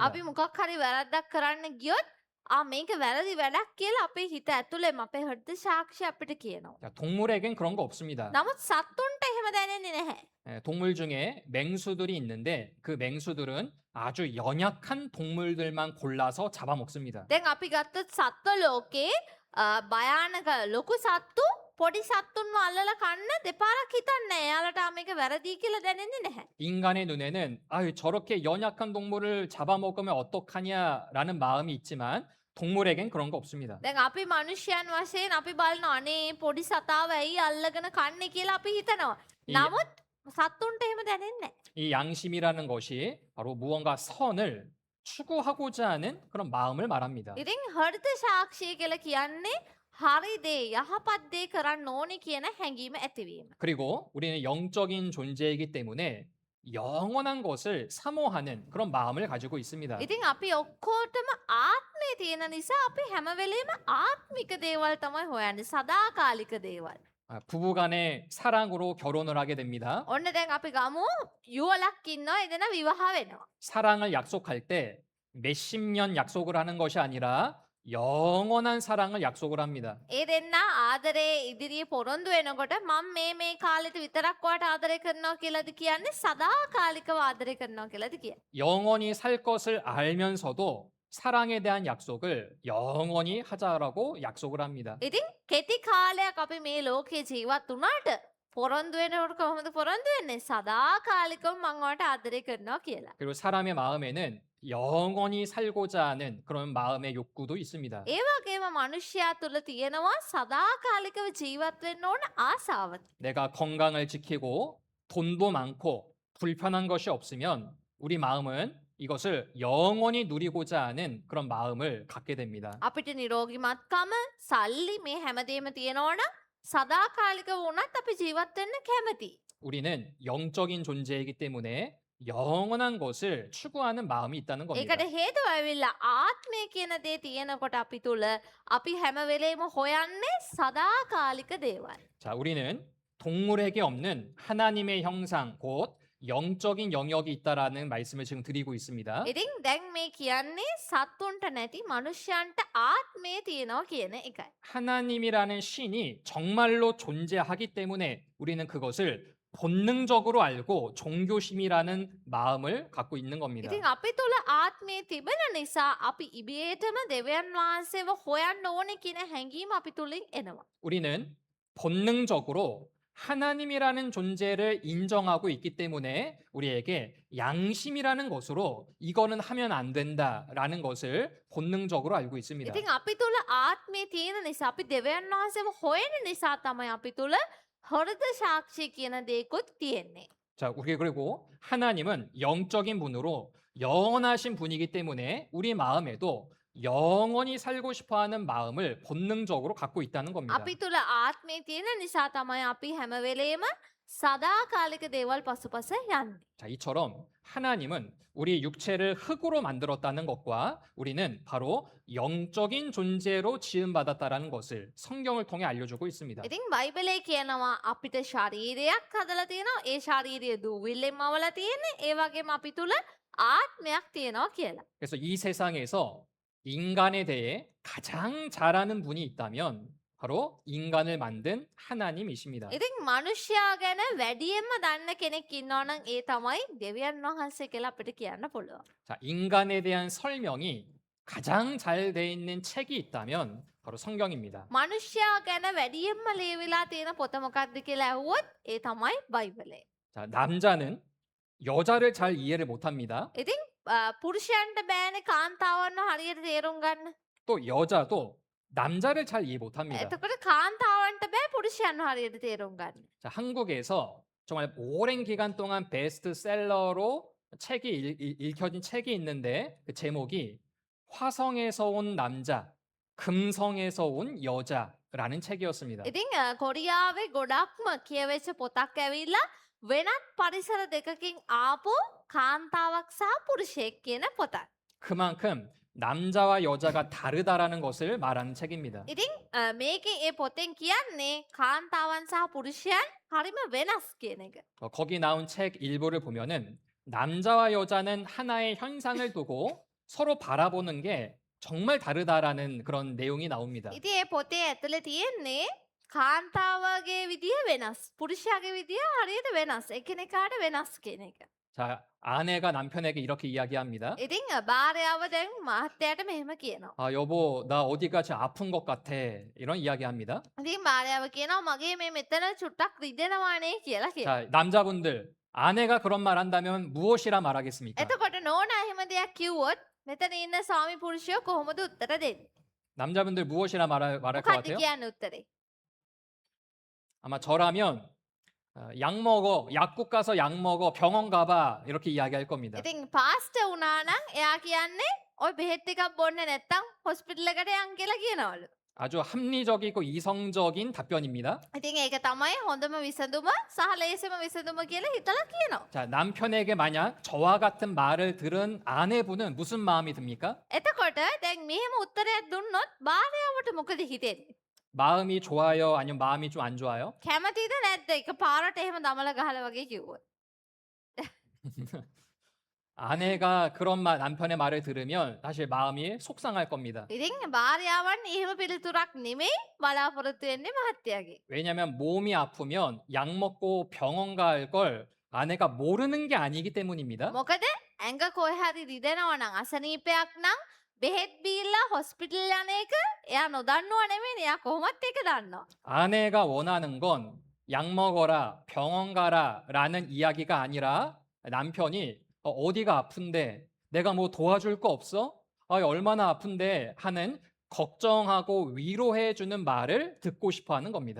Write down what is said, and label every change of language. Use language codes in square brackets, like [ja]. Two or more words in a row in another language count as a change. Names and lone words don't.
[si] අපි මොකක් හරි වැරද්දක් කරන්න ගියොත් මේක වැරදි වැඩක් කියලා අපේ හිත ඇතුළෙම අපේ හෘද සාක්ෂිය අපිට කියනවා. [ko] 자, 동물에겐 그런 거 없습니다. [si] නමුත් සත්තුන්ට එහෙම දැනෙන්නේ නැහැ. [ko] 동물 중에 맹수들이 있는데 그 맹수들은 아주 연약한 동물들만 골라서 잡아먹습니다. [si] දැන් අපි ගත්තොත් සත්ව ලෝකේ භයානක ලොකු සත්තු පොඩි සත්තුන්ව අල්ලලා කන්න දෙපාරක් හිතන්නේ නැහැ. එයාලට මේක වැරදි කියලා දැනෙන්නේ නැහැ. [ko] 인간의 눈에는 아유 저렇게 연약한 동물을 잡아먹으면 어떡하냐라는 마음이 있지만 동물에겐 그런 거 없습니다. [si] දැන් අපි මිනිස්යන් වශයෙන් අපි බලන අනේ පොඩි සතාව ඇයි අල්ලගෙන කන්නේ කියලා අපි හිතනවා. [ko] 이- [si] නමුත් සත්තුන්ට එහෙම දැනෙන්නේ නැහැ. [ko] 이 양심이라는 것이 바로 무언가 선을 추구하고자 하는 그런 마음을 말합니다. [si] ඉතින් හෘද සාක්ෂිය කියලා කියන්නේ හරි දේ යහපත් දේ කරන්න ඕනේ කියන හැඟීම ඇතිවීම. [ko] 그리고 우리는 영적인 존재이기 때문에 영원한 것을 사모하는 그런 마음을 가지고 있습니다. [si] ඉතින් අපි ඔක්කොටම ආත්මය තියෙන නිසා අපි හැම වෙලේම ආත්මික දේවල් තමයි හොයන්නේ සදාකාලික දේවල්. [ko] 부부 간의 사랑으로 결혼을 하게 됩니다. [si] ඔන්න දැන් අපි ගමු යුවලක් ඉන්නවා එදෙන විවාහ වෙනවා. [ko] 사랑을 약속할 때 몇십 년 약속을 하는 것이 아니라 영원한 사랑을 약속을 합니다. [si] ඒ දෙන්න ආදරේ ඉදිරියේ පොරොන්දු වෙනකොට මම මේ කාලෙට විතරක් ඔයාට ආදරය කරනවා කියලාද කියන්නේ සදාකාලිකව ආදරය කරනවා කියලාද කියන්නේ. [ko] 영원히 살 것을 알면서도 사랑에 대한 약속을 영원히 하자라고 약속을 합니다. [si] ඉතින් කෙටි කාලයක් අපි මේ ලෝකේ ජීවත් වුණාට පොරොන්දු වෙනකොට කොහොමද පොරොන්දු වෙන්නේ? සදාකාලිකව මම ඔයාට ආදරය කරනවා කියලා. [ko] 그리고 사람의 마음에는 영원히 살고자 하는 그런 마음의 욕구도 있습니다. [si] ඒ වගේම මිනිස්යා තුළ තියෙනවා සදාකාලිකව ජීවත් වෙන්න ඕන ආසාව. [ko] 내가 건강을 지키고 돈도 많고 불편한 것이 없으면 우리 마음은 이것을 영원히 누리고자 하는 그런 마음을 갖게 됩니다. [si] අපිට නිරෝගිමත්කම සල්ලි මේ හැමදේම තියෙනවනම් සදාකාලිකව වුණත් අපි ජීවත් වෙන්න කැමතියි. [ko] 우리는 영적인 존재이기 때문에 영원한 것을 추구하는 마음이 있다는 겁니다. [si] ඒකට හේතුව ඇවිල්ලා ආත්මය කියන දේ තියෙනකොට අපි තුල අපි හැම වෙලේම හොයන්නේ සදාකාලික දේවල්. [ko] 자, 우리는 동물에게 없는 하나님의 형상, 곧 영적인 영역이 있다라는 말씀을 지금 드리고 있습니다. [si] ඉතින් දැන් මේ කියන්නේ සත්තුන්ට නැති මනුෂ්‍යයන්ට ආත්මය තියෙනවා කියන එකයි. [ko] 하나님이라는 신이 정말로 존재하기 때문에 우리는 그것을 본능적으로 알고 종교심이라는 마음을 갖고 있는 겁니다. [si] ඉතින් අපි තුල ආත්මය තිබෙන නිසා අපි ඉබේටම දෙවියන් වහන්සේව හොයන්න ඕනේ කියන හැඟීම අපි තුලින් එනවා. [ko] 우리는 본능적으로 하나님이라는 존재를 인정하고 있기 때문에 우리에게 양심이라는 것으로 이거는 하면 안 된다라는 것을 본능적으로 알고 있습니다. [si] ඉතින් අපි තුල ආත්මය තියෙන නිසා අපි දෙවියන් වහන්සේව හොයන නිසා තමයි අපි තුල හෘද සාක්ෂිය කියන දේකුත් තියෙන්නේ. [ko] 자, 우리 그리고 하나님은 영적인 분으로 영원하신 분이기 때문에 우리 마음에도 영원히 살고 싶어하는 마음을 본능적으로 갖고 있다는 겁니다. [si] අපි තුල ආත්මය තියෙන නිසා තමයි අපි හැම වෙලේම සදාකාලික දේවල් පසුපස යන්නේ. [ko] 자, 이처럼 하나님은 우리 육체를 흙으로 만들었다는 것과 우리는 바로 영적인 존재로 지음받았다라는 것을 성경을 통해 알려주고 있습니다. [si] ඉතින් බයිබලයේ කියනවා අපිට ශරීරයක් හදලා තියෙනවා. ඒ ශාරීරිය දූවිල්ලෙන් මවලා තියෙන්නේ. ඒ වගේම අපි තුල ආත්මයක් තියෙනවා කියලා. [ko] 그래서 이 세상에서 인간에 대해 가장 잘 아는 분이 있다면 바로 인간을 만든 하나님이십니다. [si] ඉතින් මනුෂ්‍යයා ගැන වැඩියෙන්ම දන්න කෙනෙක් ඉන්නවා නම් ඒ තමයි දෙවියන් වහන්සේ කියලා අපිට කියන්න පුළුවන්. [ko] 자, 인간에 대한 설명이 가장 잘 돼 있는 책이 있다면 바로 성경입니다. [si] මනුෂ්‍යයා ගැන වැඩියෙන්ම ලියවිලා තියෙන පොත මොකක්ද කියලා ඇහුවොත් ඒ තමයි බයිබලය. [ko] 자, 남자는 여자를 잘 이해를 못합니다. [si] ඉතින් පුරුෂයන්ට බෑනේ කාන්තාවන්ව හරියට තේරුම් ගන්න. [ko] 또 여자도 남자를 잘 이해 못합니다. [si] එතකොට කාන්තාවන්ට බෑ පුරුෂයන්ව හරියට තේරුම් ගන්න. [ko] 자, 한국에서 정말 오랜 기간 동안 베스트셀러로 책이 읽혀진 책이 있는데 그 제목이 화성에서 온 남자, 금성에서 온 여자라는 책이었습니다. [si] ඉතින් කොරියාවේ ගොඩක්ම කියවෙච්ච පොතක් ඇවිල්ලා වෙනත් පරිසර දෙකකින් ආපු කාන්තාවක් සහ පුරුෂයෙක් කියන පොතක්. [ko] 그만큼 남자와 여자가 다르다라는 것을 말하는 책입니다. [si] ඉතින් මේකේ ඒ පොතෙන් කියන්නේ කාන්තාවන් සහ පුරුෂයන් හරිම වෙනස් කියන එක. [ko] 거기 나온 책 일부를 보면은 남자와 여자는 하나의 현상을 두고 서로 바라보는 게 정말 다르다라는 그런 내용이 나옵니다. [si] ඉතින් ඒ පොතේ ඇතුලේ තියෙන්නේ කාන්තාවගේ විදිය වෙනස්. පුරුෂයාගේ විදිය හරියට වෙනස්. එකිනෙකාට වෙනස් කියන එක. [ko] 자, 아내가 남편에게 이렇게 이야기합니다. [si] ඉතින් භාර්යාව දැන් මහත්තයාට මෙහෙම කියනවා. [ko] 아, 여보, 나 어디가 좀 아픈 것 같아. 이런 이야기합니다. [si] ඉතින් භාර්යාව කියනවා මගේ මේ මෙතන චුට්ටක් රිදෙනවානේ කියලා කියනවා. [ko] 자, 남자분들, 아내가 그런 말 한다면 무엇이라 말하겠습니까? [si] එතකොට නෝනා එහෙම දෙයක් කිව්වොත් මෙතන ඉන්න ස්වාමි පුරුෂයෝ කොහොමද උත්තර දෙන්නේ? [ko] 남자분들 무엇이라 말할 것 [si] මොකක්ද [ko] 같아요? [si] කියන්නේ උත්තරේ? [ko] 아마 저라면 약 먹어, 약국 가서 약 먹어, 병원 가봐 이렇게 이야기할 겁니다. [si] ඉතින් පාස්ටර් වුණා නම් එයා කියන්නේ ඔය බෙහෙත් ටිකක් බොන්න නැත්තම් හොස්පිටල් එකට යන් කියලා කියනවලු. [ko] 아주 합리적이고 이성적인 답변입니다. [si] ඉතින් ඒක තමයි හොඳම විසඳුම සහ ලේසිම විසඳුම කියලා හිතලා කියනවා. [ko] 자, 남편에게 만약 저와 같은 말을 들은 아내분은 무슨 마음이 듭니까? [si] එතකොට දැන් මෙහෙම උත්තරයක් දුන්නොත් භාර්යාවට මොකද හිතෙන්නේ? [ko] 마음이 좋아요? 아니면 마음이 좀 안 좋아요? [si] කැමතිද නැද්ද? එක පාරට එහෙම දමල ගහලා වගේ කිව්වොත්. [ko] 아내가 그런 남편의 말을 들으면 사실 마음이 속상할 겁니다. [si] ඉතින් භාර්යාවන් එහෙම පිළිතුරක් නෙමෙයි බලාපොරොත්තු වෙන්නේ මහත්තයාගේ. [ko] 왜냐하면 몸이 아프면 약 먹고 병원 갈 걸 아내가 모르는 게 아니기 때문입니다. [si] මොකද ඇඟ කොහේ හරි රිදෙනවා නම් අසනීපයක් නම් බෙහෙත් බීලා හොස්පිටල් යන එක එයා නොදන්නව නෙමෙයි එයා කොහොමත් ඒක දන්නවා. [ko] 아내가 원하는 건 약 먹어라, 병원 가라 라는 이야기가 아니라 남편이 어디가 아픈데 내가 뭐 도와줄 거 없어? 얼마나 아픈데 하는 걱정하고 위로해주는 말을 듣고 싶어 하는 겁니다.